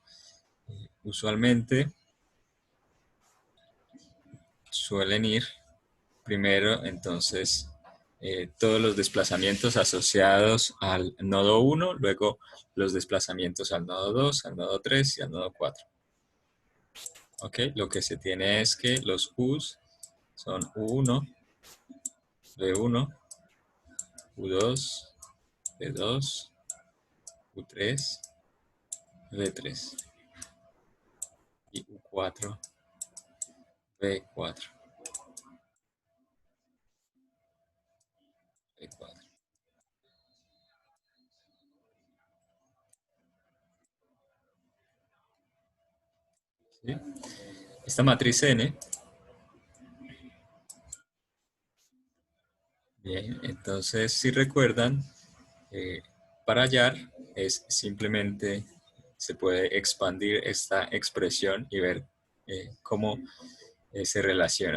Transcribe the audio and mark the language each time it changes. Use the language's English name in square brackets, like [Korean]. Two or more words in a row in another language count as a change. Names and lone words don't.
[Spanish] Usualmente suelen ir primero, entonces, todos los desplazamientos asociados al nodo 1, luego los desplazamientos al nodo 2, al nodo 3 y al nodo 4. Ok, lo que se tiene es que los u's son u1, v1, u2, v2, u3, v3 y u4, v4, v4. ¿Sí? Esta matriz N, bien, entonces si recuerdan, para hallar es simplemente, se puede expandir esta expresión y ver cómo se relaciona.